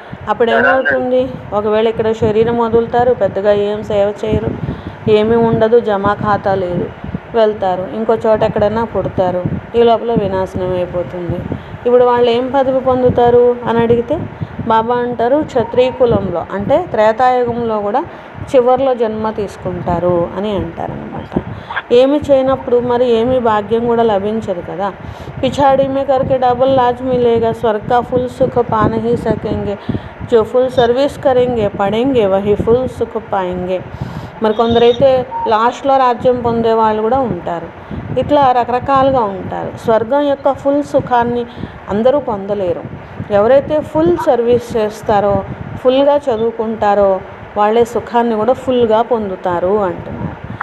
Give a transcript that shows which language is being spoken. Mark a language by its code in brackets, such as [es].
[te] అప్పుడు ఏమవుతుంది, ఒకవేళ ఇక్కడ శరీరం వదులుతారు, పెద్దగా ఏం సేవ చేయరు, ఏమీ ఉండదు, జమా ఖాతా లేదు, వెళ్తారు ఇంకో చోట ఎక్కడైనా పుడతారు, ఈ లోపల వినాశనం అయిపోతుంది. ఇప్పుడు వాళ్ళు ఏం పదవి పొందుతారు అని అడిగితే బాబా అంటారు, క్షత్రియ కులంలో అంటే త్రేతాయుగంలో కూడా చివరిలో జన్మ తీసుకుంటారు అని అంటారనమాట. ఏమి చేయనప్పుడు మరి ఏమి భాగ్యం కూడా లభించదు కదా. [hi] పిछाड़ी में करके डबल लाज मिलेगा, स्वर्ग का फुल सुख पा नहीं सकेंगे, जो फुल सर्विस करेंगे पढ़ेंगे वही फुल सुख पाएंगे. [te] మరి కొందరైతే లాస్ట్లో రాజ్యం పొందే వాళ్ళు కూడా ఉంటారు. ఇట్లా రకరకాలుగా ఉంటారు. స్వర్గం యొక్క ఫుల్ సుఖాన్ని అందరూ పొందలేరు. ఎవరైతే ఫుల్ సర్వీస్ చేస్తారో, ఫుల్గా చదువుకుంటారో వాళ్ళే సుఖాన్ని కూడా ఫుల్గా పొందుతారు అంటున్నారు.